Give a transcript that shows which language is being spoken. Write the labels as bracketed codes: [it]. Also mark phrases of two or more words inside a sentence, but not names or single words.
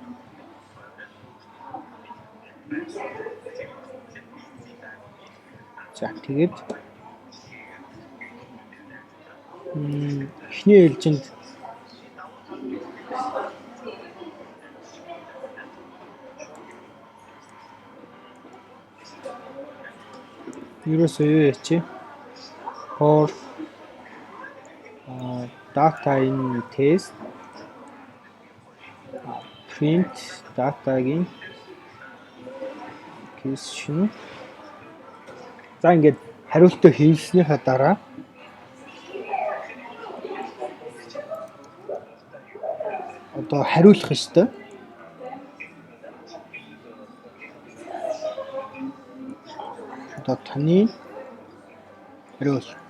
[mn] За тэгээд эхний ээлжинд ерөөсөө юу яач [en] for data in test print dataгийн question. [mn] За ингээд хариултаа хийснийхаа дараа одоо хариулах ёстой. Одоо таны хариул.